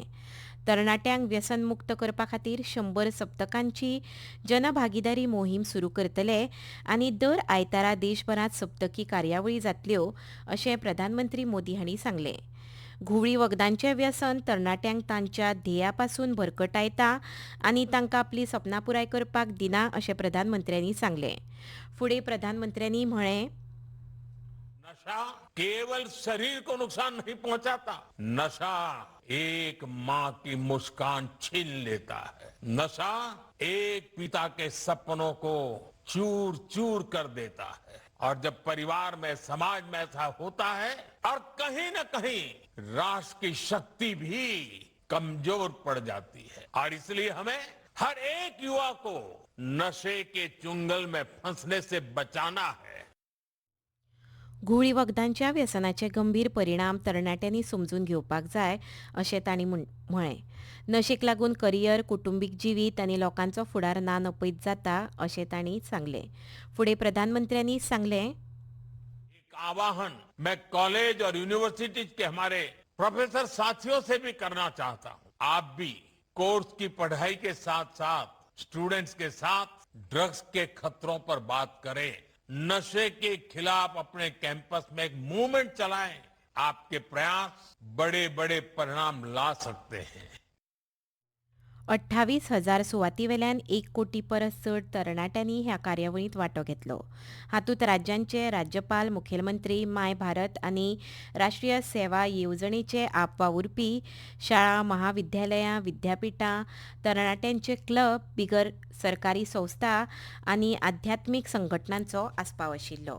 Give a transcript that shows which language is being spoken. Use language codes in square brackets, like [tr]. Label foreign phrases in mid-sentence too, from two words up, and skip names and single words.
[kok] तरणाट्यांक व्यसन मुक्त करपा खातीर 100 सप्तकांची जनभागीदारी मोहीम सुरू करतले आनी दर आयतारा देशभरांत सप्तकी कार्यावळी जातल्यो अशें प्रधानमंत्री मोदी हांणी सांगलें. घुवळी वखदांचें व्यसन तरणाट्यांक तांच्या ध्येया पासून भरकटायता आनी तांकां आपली सपनां पुराय करपाक दिना अशें प्रधानमंत्र्यांनी सांगलें. फुडें प्रधानमंत्र्यांनी म्हळें, [hi] नशा केवल शरीर को नुकसान नहीं पहुंचाता, नशा एक माँ की मुस्कान छीन लेता है, नशा एक पिता के सपनों को चूर चूर कर देता है और जब परिवार में समाज में ऐसा होता है और कहीं न कहीं राष्ट्र की शक्ति भी कमजोर पड़ जाती है और इसलिए हमें हर एक युवा को नशे के चुंगल में फंसने से बचाना है. [kok] घुवळी वखदांच्या व्यसनाचे गंभीर परिणाम तरणाट्यांनी समजून घेवपाक जाय अशें तांणी म्हळें. नशेक लागून करियर, कुटुंबीक जिवीत आनी लोकांचो फुडार ना नपयत जाता अशें तांणी सांगलें. फुडें प्रधानमंत्र्यांनी सांगलें, [hi] एक आवाहन मैं कॉलेज और यूनिवर्सिटीज के हमारे प्रोफेसर साथियों से भी करना चाहता हूं. आप भी कोर्स की पढ़ाई के साथ साथ स्टूडेंट्स के साथ ड्रग्स के खतरों पर बात करें, नशे के खिलाफ अपने कैंपस में एक मूवमेंट चलाएं. आपके प्रयास बड़े बड़े परिणाम ला सकते हैं. [kok] 28,000 सुवातीवेल्यान 1 कोटी परस चड तरणाट्यांनी ह्या कार्यावळींत वांटो घेतलो. हातूंत राज्यांचे राज्यपाल, मुखेलमंत्री, माय भारत आनी राष्ट्रीय सेवा येवजणेचे आपवावुरपी, शाळा, महाविद्यालयां, विद्यापिठां, तरणाट्यांचे क्लब, बिगर सरकारी संस्था आनी आध्यात्मीक संघटनांचो आस्पाव आशिल्लो.